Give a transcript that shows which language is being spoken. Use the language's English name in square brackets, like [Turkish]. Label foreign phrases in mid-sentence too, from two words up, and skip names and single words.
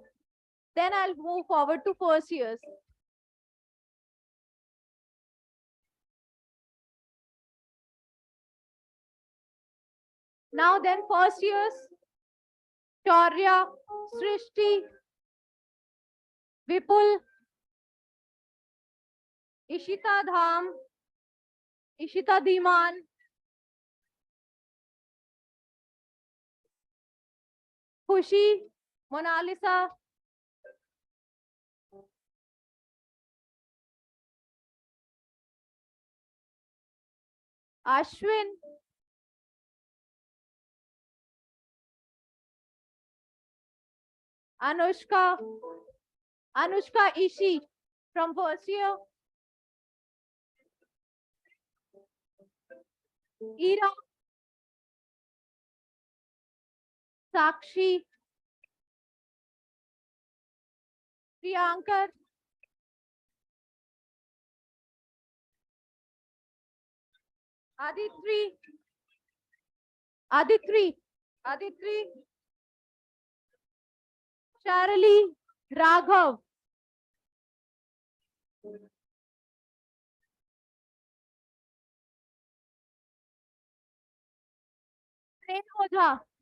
[English] Then I'll move forward to first years. Now then first years, Shaurya, Srishti, Vipul, Ishita Dham, Ishita Dhiman, Khushi, Monalisa, Ashwin, Anushka, Anushka Ishi from first year, Ira, Sakshi, Priyankar, Aditri, Aditri, Sharali, Raghav, Prem Ojha,